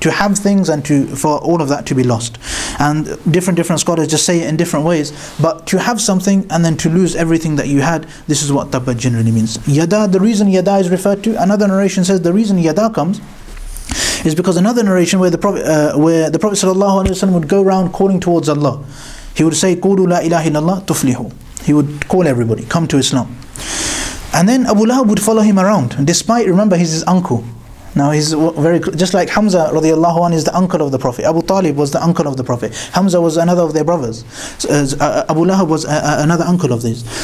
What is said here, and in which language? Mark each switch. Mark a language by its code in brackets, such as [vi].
[en] To have things and for all of that to be lost. And different scholars just say it in different ways. But to have something and then to lose everything that you had, this is what tabbat generally means. Yada, the reason yada is referred to, another narration says the reason yada comes is because another narration where the Prophet ﷺ would go around calling towards Allah. he would say, [ar] قولوا لا إله إلا الله تفلحوا. [en] He would call everybody, come to Islam. And then Abu Lahab would follow him around, despite, remember, he's his uncle. Now he's very, just like Hamza radiallahu anh is the uncle of the Prophet. Abu Talib was the uncle of the Prophet. Hamza was another of their brothers. Abu Lahab was another uncle of these.